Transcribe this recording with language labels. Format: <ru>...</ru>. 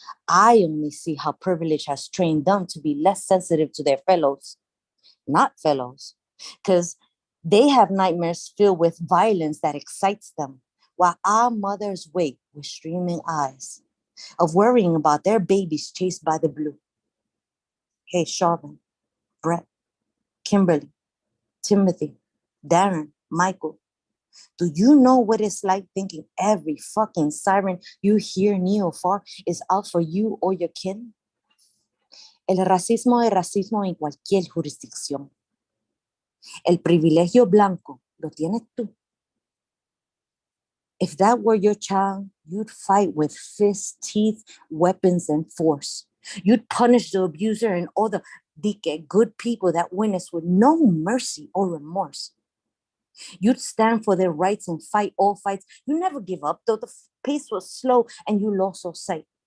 <en>I only see how privilege has trained them to be less sensitive to their fellows, not fellows, because they have nightmares filled with violence that excites them, while our mothers wait with streaming eyes of worrying about their babies chased by the blue. Hey, Chauvin, Brett, Kimberly, Timothy, Darren, Michael, do you know what it's like thinking every fucking siren you hear near or far is out for you or your kin?</en> <es>El racismo es racismo en cualquier jurisdicción. El privilegio blanco lo tienes tú.</es> <en>If that were your child, you'd fight with fists, teeth, weapons, and force. You'd punish the abuser and all the good people that witness with no mercy or remorse. You'd stand for their rights and fight all fights. You never give up, though the pace was slow and you lost all sight.</en>